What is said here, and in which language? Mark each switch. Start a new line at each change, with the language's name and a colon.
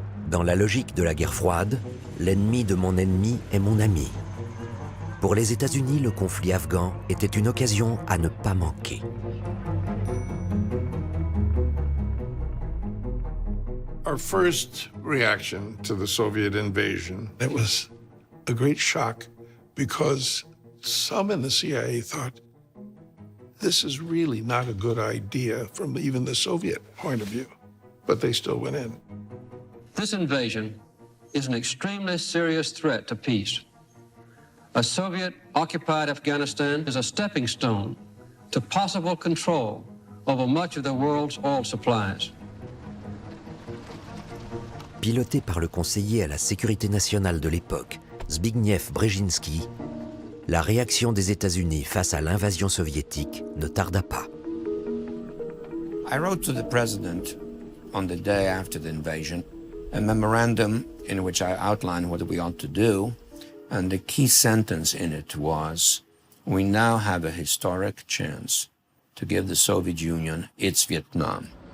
French: Dans la logique de la guerre froide, l'ennemi de mon ennemi est mon ami. Pour les États-Unis, le conflit afghan était une occasion à ne pas manquer.
English: Our first reaction to the Soviet invasion, it was a great shock because some in the CIA thought, this is really not a good idea from even the Soviet point of view. but they still went in. This invasion is an extremely serious threat to peace. A Soviet-occupied Afghanistan is a stepping stone to possible control over much of the world's oil supplies.
French: Piloté par le conseiller à la sécurité nationale de l'époque, Zbigniew Brzezinski, la réaction des États-Unis face à l'invasion soviétique ne tarda pas.
English: I wrote to the president on the day after the invasion a memorandum in which I outlined what we ought to do, and the key sentence in it was, "We now have a historic chance to give the Soviet Union its Vietnam."